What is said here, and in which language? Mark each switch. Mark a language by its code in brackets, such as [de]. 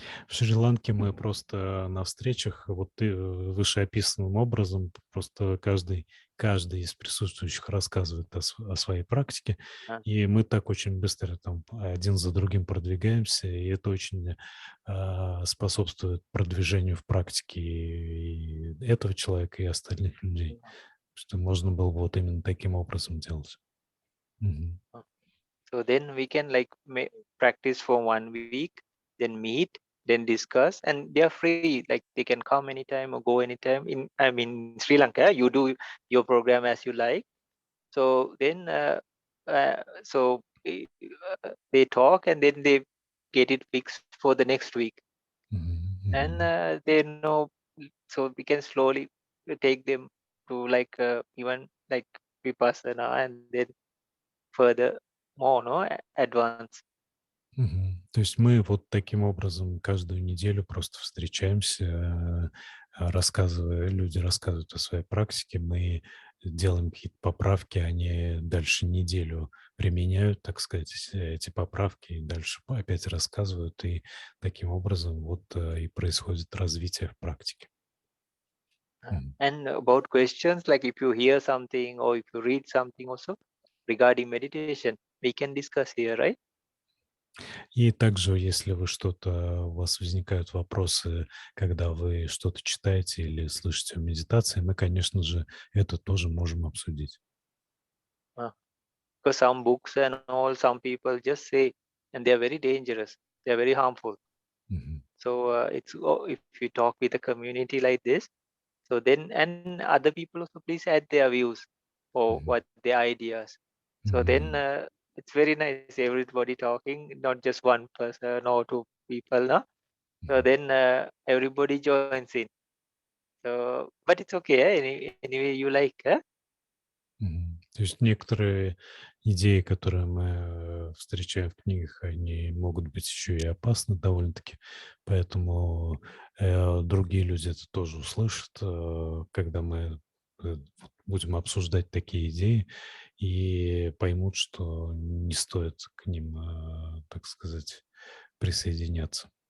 [ru] В Шри-Ланке мы просто на встречах вот вышеописанным образом просто каждый из присутствующих рассказывает о своей практике, Uh, и мы так очень быстро там один за другим продвигаемся, и это очень способствует продвижению в практике и этого человека, и остальных людей, что можно было бы вот именно таким образом делать. Мгм. [en] So then we can like practice for 1 week, then meet, then discuss, and they are free. Like they can come anytime or go anytime. Sri Lanka, you do your program as you like. So then, they talk and then they get it fixed for the next week, Мгм. and Мгм. they know. So we can slowly take them to like even like vipassana, and then further more, no, advance. Мгм. [ru] То есть мы вот таким образом каждую неделю просто встречаемся, люди рассказывают о своей практике, мы делаем какие-то поправки, они дальше неделю применяют, так сказать, эти поправки, и дальше опять рассказывают, и таким образом вот и происходит развитие в практике. Мгм. [en] And about questions, like if you hear something or if you read something also regarding meditation, we can discuss here, right? [ru] И также, если у вас возникают вопросы, когда вы что-то читаете или слышите в медитации, мы, конечно же, это тоже можем обсудить. [en] Uh, because some books and all, some people just say, and they are very dangerous. They are very harmful. Мгм. So if we talk with a community like this, so then and other people also please add their views or Мгм. what their ideas. So then Мгм. it's very nice everybody talking, not just one person or two people, no? So Мгм. then everybody joins in. So, but it's okay. Anyway, you like, huh? Мгм. [ru] То есть некоторые идеи, которые мы встречаем в книгах, они могут быть еще и опасны довольно-таки, поэтому другие люди это тоже услышат, когда мы вот будем обсуждать такие идеи и поймут, что не стоит к ним, так сказать, присоединяться.